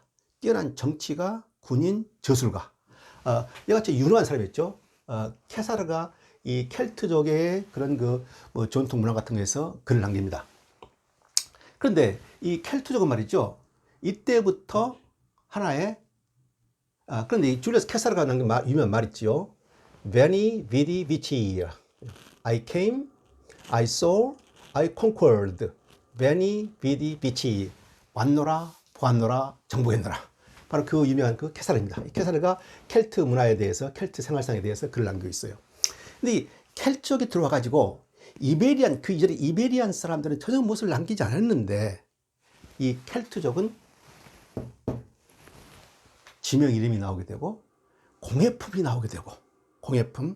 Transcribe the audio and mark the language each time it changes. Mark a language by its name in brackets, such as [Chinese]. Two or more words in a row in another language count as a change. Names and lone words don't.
[Korean] 뛰어난 정치가 군인 저술가. 이같이 유능한 사람이었죠. 케사르가 이 켈트족의 그런 그 뭐 전통 문화 같은 거에서 글을 남깁니다. 그런데 이 켈트족은 말이죠. 이때부터 하나의 그런데 이 줄리우스 케사르가 남긴 유명한 말 있지요. [Latin] Veni, vidi, vici. [English] I came, I saw, I conquered. [Latin] Veni, vidi, vici. [Korean] 왔노라, 보았노라, 정복했노라. 바로 그 유명한 그 케사르입니다. 이 케사르가 켈트 문화에 대해서, 켈트 생활상에 대해서 글을 남기고 있어요. 근데 이 켈트족이 들어와 가지고 이베리안, 그 이전에 이베리안 사람들은 전혀 무엇을 남기지 않았는데 이 켈트족은 지명 이름이 나오게 되고 공예품이 나오게 되고 공예품.